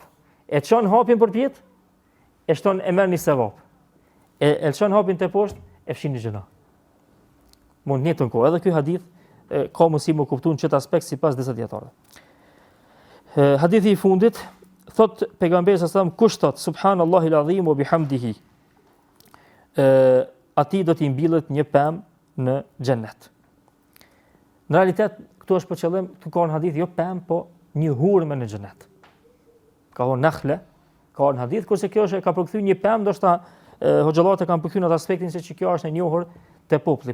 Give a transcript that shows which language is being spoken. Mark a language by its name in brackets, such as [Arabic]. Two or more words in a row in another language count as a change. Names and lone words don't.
[Albanian] E çon hapin përpjet, e shton e merr një sevap. E çon hapin te poshtë, e fshin një gjuna. Mund njëtën kohë. Edhe ky hadith ka mundësi më kuptuar në çet aspekt sipas disa dietarëve. Hadithi i fundit thot pejgamberi [Arabic] صلى الله عليه وسلم [Albanian] kush thot [Arabic] سبحان الله العظيم وبحمده [Albanian] ati do t'i mbillet një pemë në xhennet. Në realitet këtu është për qëllim të ka në hadith jo pemë, po një hurme në xhennet. Ka thonë nakhle, ka në hadith, kurse kjo është ka përkthyr një pemë, ndoshta hoxhallat e kanë përkthyr në atë aspektin se që kjo është e njohur te populli.